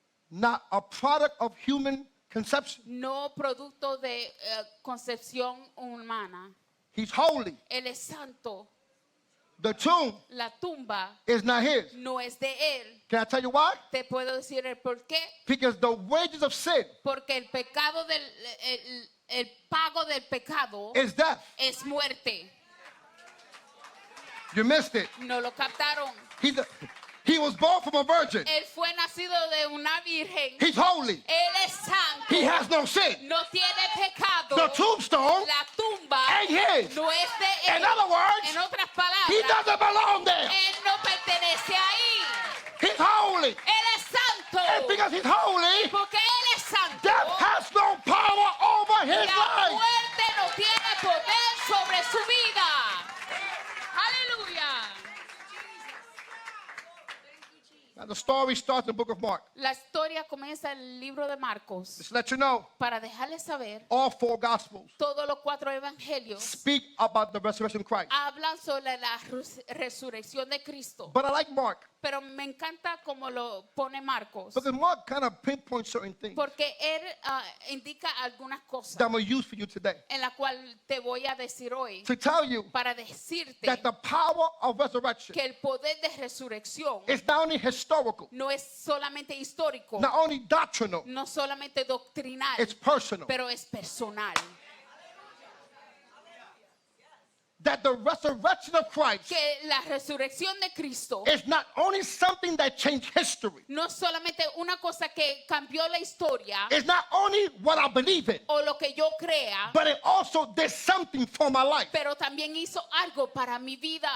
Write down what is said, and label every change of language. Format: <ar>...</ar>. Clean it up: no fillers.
<en>not a product of human conception.</en> <es>no producto de concepción humana.</es> <en>He's holy.</en> <es>Él es santo.</es> <en>The tomb</en> <es>La tumba</es> <en>is not his.</en> <es>no es de él.</es> <en>Can I tell you why?</en> <es>Te puedo decir el por qué.</es> <en>Because the wages of sin</en> <es>Porque el pecado el pago del pecado</es> <en>is death.</en> <es>es muerte.</es> <en>You missed it.</en> <es>No lo captaron.</es> <en>He was born from a virgin.</en> <es>Él fue nacido de una virgen.</es> <en>He's holy.</en> <es>Él es santo.</es> <en>He has no sin.</en> <es>No tiene pecado.</es> <en>The tombstone</en> <es>La tumba</es> <en>ain't his.</en> <es>no es de él.</es> <en>In other words,</en> <es>En otras</es> <en>he</en> <es>palabras,</es> <en>doesn't belong there.</en> <es>él no pertenece ahí.</es> <en>He's holy.</en> <es>Él es santo.</es> <en>And because he's holy,</en> <es>Porque él es santo.</es> <en>death has no power over his</en> <es>La</es> <en>life.</en> <es>muerte no tiene poder sobre su vida. Aleluya.</es> <en>Now the story starts in the book of Mark.</en> <es>La historia comienza en el libro de Marcos.</es> <en>Just to let you know,</en> <es>Para dejarles saber,</es> <en>all 4 gospels</en> <es>todos los 4 evangelios</es> <en>speak about the resurrection of Christ.</en> <es>hablan sobre la resurrección de Cristo.</es> <en>But I like Mark</en> <es>Pero me encanta como lo pone Marcos.</es> <en>because Mark kind of pinpoints certain things</en> <es>Porque él indica algunas cosas</es> <en>that I'm going to use for you today</en> <es>en la cual te voy a decir hoy.</es> <en>to tell you</en> <es>Para decirte</es> <en>that the power of resurrection</en> <es>que el poder de resurrección</es> <en>is not only historical, historical,</en> <es>no es solamente histórico,</es> <en>not only doctrinal,</en> <es>no solamente doctrinal,</es> <en>it's personal.</en> <es>pero es personal.</es> <en>That the resurrection of Christ</en> <es>Que la resurrección de Cristo</es> <en>is not only something that changed history,</en> <es>no es solamente una cosa que cambió la historia</es> <en>it's not only what I believe in,</en> <es>o lo que yo crea,</es> <en>but it also did something for my life.</en> <es>pero también hizo algo para mi vida.</es>